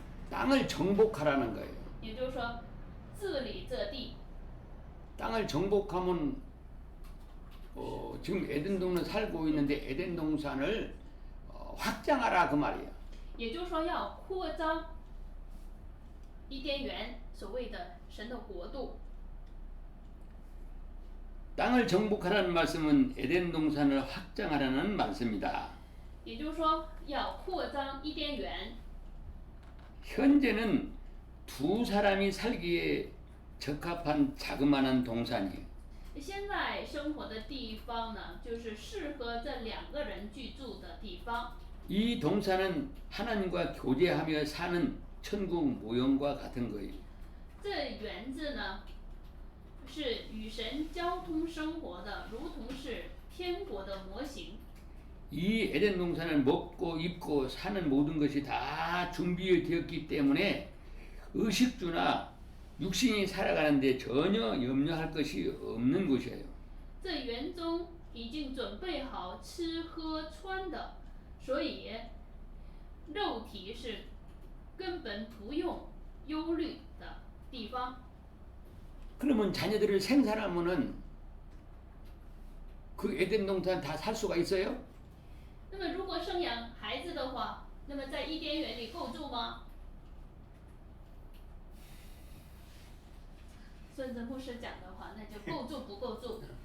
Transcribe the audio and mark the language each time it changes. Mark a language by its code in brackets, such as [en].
[ko] 땅을 정복하라는 거예요. [zh] 也就是说治理这地。 [ko] 땅을 정복하면 지금 에덴 동산 살고 있는데 에덴 동산을 확장하라 그 말이에요. [zh] 也就是说要扩张伊甸园，所谓的神的国度。 [ko] 땅을 정복하라는 말씀은 에덴 동산을 확장하라는 말씀이다. [zh] 也就是说要扩张伊甸园。 [ko] 현재는 두 사람이 살기에 적합한 자그마한 동산이에요. [zh] 现在生活的地方呢，就是适合这2个人居住的地方。 [ko] 이 동산은 하나님과 교제하며 사는 천국 모형과 같은 거예요. [zh] 这园子呢，是与神交通生活的，如同是天国的模型。 [ko] 이 에덴 동산은 먹고 입고 사는 모든 것이 다 준비되었기 때문에 의식주나 육신이 살아가는데 전혀 염려할 것이 없는 것이에요. [zh] 这园中已经准备好吃喝穿的，所以肉体是根本不用忧虑的地方。 [ko] 그러면 자녀들을 생산하면은 그 에덴 동산 다 살 수가 있어요? [zh] 那么如果生养孩子的话，那么在伊甸园里够住吗？顺着牧师讲的话，那就够住不够住？